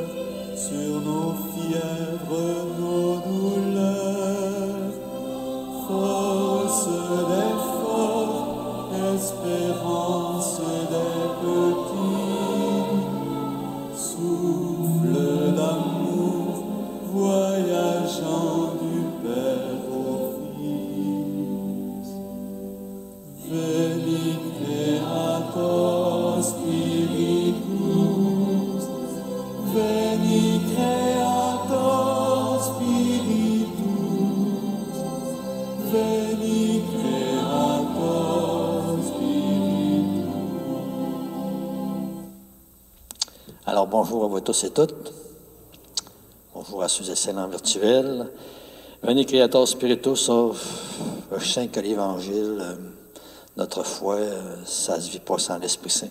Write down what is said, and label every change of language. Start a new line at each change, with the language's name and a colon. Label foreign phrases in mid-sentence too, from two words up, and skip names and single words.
French: sur nos fièvres, nos douleurs, force des forts, espérance des petits, souffle d'amour, voyageant du Père au Fils.
Latin: Veni Creator Spiritus, Veni Creator Spiritus, Veni Creator Spiritus.
French: Alors, bonjour à vous tous et toutes. Bonjour à ceux et celles en virtuel.
Latin: Veni Creator Spiritus,
French: je sais que l'Évangile, notre foi, ça ne se vit pas sans l'Esprit Saint.